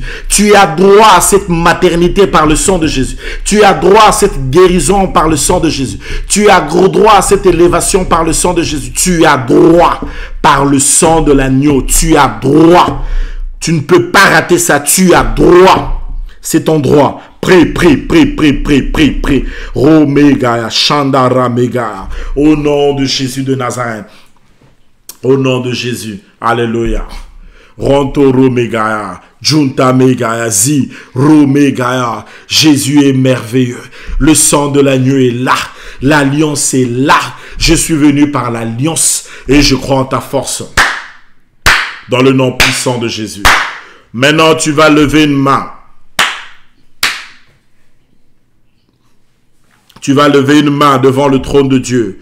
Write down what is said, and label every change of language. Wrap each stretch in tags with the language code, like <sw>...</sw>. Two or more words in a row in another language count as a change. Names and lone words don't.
<fr>Tu as droit à cette maternité par le sang de Jésus. Tu as droit à cette guérison par le sang de Jésus. Tu as droit à cette élévation par le sang de Jésus. Tu as droit par le sang de l'agneau. Tu as droit. Tu ne peux pas rater ça. Tu as droit. C'est ton droit. Prie, prie, prie, prie, prie, prie, prie. Romega, Chandara Mega. Au nom de Jésus de Nazareth. Au nom de Jésus. Alléluia. Ronto Romega. Junta Megaya. Zi. Romega. Jésus est merveilleux. Le sang de l'agneau est là. L'alliance est là. Je suis venu par l'alliance et je crois en ta force. Dans le nom puissant de Jésus. Maintenant, tu vas lever une main. Tu vas lever une main devant le trône de Dieu.</fr>